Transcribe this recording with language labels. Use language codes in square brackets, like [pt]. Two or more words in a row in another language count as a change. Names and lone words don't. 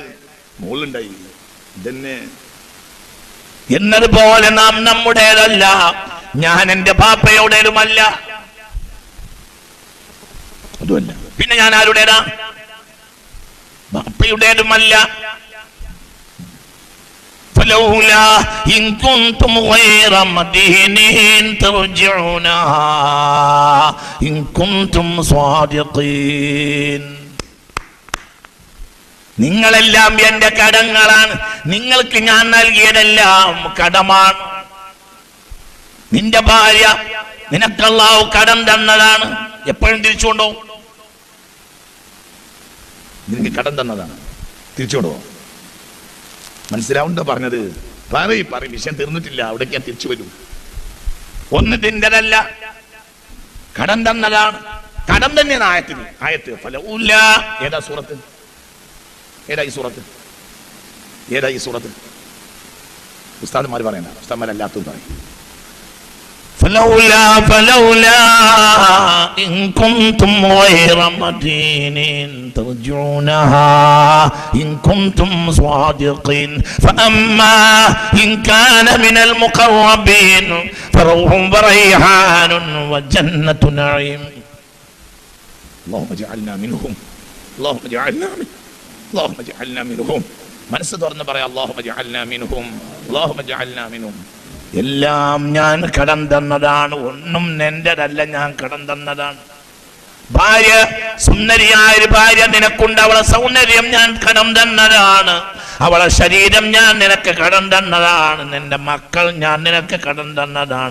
[ml] മോളുണ്ടായി. ഇതന്നെ എന്നതുപോലെ നാം നമ്മുടേതല്ല. ഞാൻ എന്റെ ബാപ്പയുടേതുമല്ല. അതുമല്ല. പിന്നെ ഞാൻ ആരുടേതാ? ബാപ്പയുടേതുമല്ല. [ar] فلولا إن كنتم غير مدينين ترجعونها إن كنتم صادقين. [ml] നിങ്ങളെല്ലാം എന്റെ കടങ്ങളാണ്. നിങ്ങൾക്ക് ഞാൻ നൽകിയതെല്ലാം കടമാണ്. നിന്റെ ഭാര്യ നിനക്ക് അല്ലാഹു കടം തന്നതാണ്. എപ്പോഴും തിരിച്ചുകൊണ്ടോ? നിനക്ക് കടം തന്നതാണ്. തിരിച്ചുകൊണ്ടോ? മനസ്സിലാവുണ്ടോ പറഞ്ഞത്? പറയും. വിഷയം തീർന്നിട്ടില്ല. അവിടേക്ക് ഞാൻ തിരിച്ചു വരും. ഒന്ന് തിൻ്റെതല്ല, കടം തന്നതാണ്. കടം തന്നെയാണ് ആയത്ത്. ഫലഊല. ഏതാ സൂറത്ത്? ഏതാ ഈ സൂറത്ത്? ഉസ്താദന്മാർ പറയണ്ട. ഉസ്താദന്മാരല്ലാത്തതും പറയും. [ar] فلولا إن كنتم غير مدينين ترجعونها إن كنتم صادقين فأما إن كان من المقربين فروح وريحان وجنة نعيم. اللهم اجعلنا منهم. [ml] മനസ്സ് തുറന്ന് പറയാം. [ar] اللهم اجعلنا منهم. [ml] എല്ലാം ഞാൻ കടം തന്നതാണ്. ഒന്നും എന്റേതല്ല, ഞാൻ കടം തന്നതാണ്. ഭാര്യ, സുന്ദരിയായ ഒരു ഭാര്യ നിനക്കുണ്ട്. അവളെ സൗന്ദര്യം ഞാൻ കടം തന്നതാണ്. അവളെ ശരീരം ഞാൻ നിനക്ക് കടം തന്നതാണ്. നിന്റെ മക്കൾ ഞാൻ നിനക്ക് കടം തന്നതാണ്.